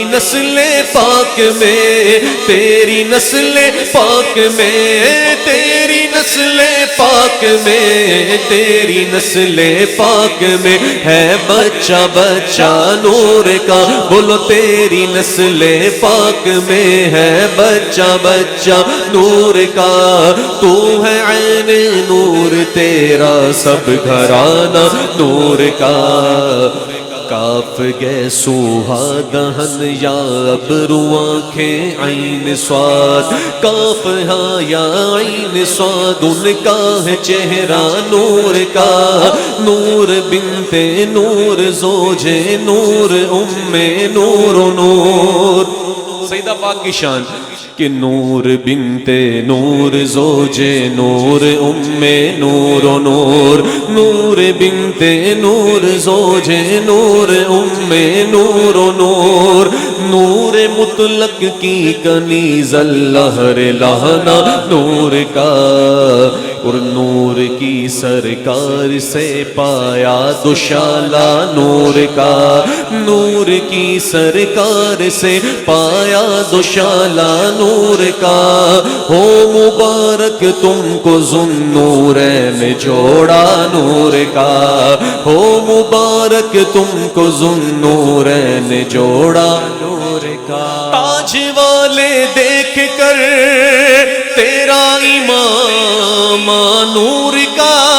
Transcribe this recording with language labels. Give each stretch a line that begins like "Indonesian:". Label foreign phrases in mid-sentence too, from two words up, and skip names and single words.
Urdu: نسل پاک میں، تیری نسل پاک میں، تیری نسل پاک میں، تیری نسل پاک میں ہے بچہ بچہ نور کا، بولو تیری نسل پاک میں ہے بچہ بچہ نور کا، تو ہے عین نور تیرا سب گھرانہ نور کا، کاف گئے سوہا دہن یا ابرو آنکھیں عین صاد، کاف ہاں یا عین صاد ان کا ہے چہرہ نور کا،
Arabic: نور بنت نور زوج نور ام نور و نور،
Urdu: سیدہ پاک کی شان کہ
Arabic: نور بنت نور زوج نور ام نور و نور، نور بنت نور زوج نور ام نور و نور،
Urdu: نور مطلق کی کنیز اللہ لہنا نور کا، اور نور کی سرکار سے پایا دوشالہ نور کا، نور کی سرکار سے پایا دوشالہ نور کا، ہو مبارک تم کو ذوالنورین جوڑا نور کا، ہو مبارک تم کو ذوالنورین جوڑا نور کا، تاج والے دیکھ کر تیرا امام نور کا،